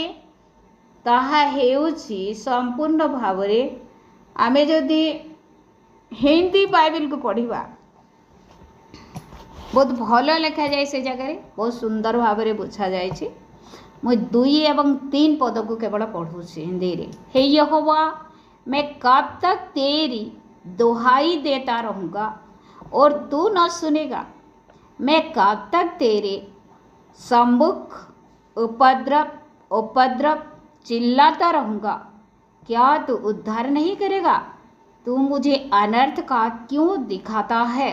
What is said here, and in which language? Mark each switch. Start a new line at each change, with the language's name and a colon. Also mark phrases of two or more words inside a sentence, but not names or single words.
Odia: ତାହା ହେଉଛି ସମ୍ପୂର୍ଣ୍ଣ ଭାବରେ ଆମେ ଯଦି ହିନ୍ଦୀ ବାଇବେଲକୁ ପଢ଼ିବା ବହୁତ ଭଲ ଲେଖାଯାଏ। ସେ ଜାଗାରେ ବହୁତ ସୁନ୍ଦର ଭାବରେ ବୁଝାଯାଇଛି। ମୁଁ 2 ଏବଂ 3 ପଦକୁ କେବଳ ପଢ଼ୁଛି ହିନ୍ଦୀରେ।
Hindi: हे यहोवा, मैं कब तक तेरी दुहाई देता रहूँगा और तू न सुनेगा? मैं कब तक तेरे सम्मुख उपद्रव चिल्लाता रहूँगा? क्या तू उद्धार नहीं करेगा? तू मुझे अनर्थ का क्यों दिखाता है?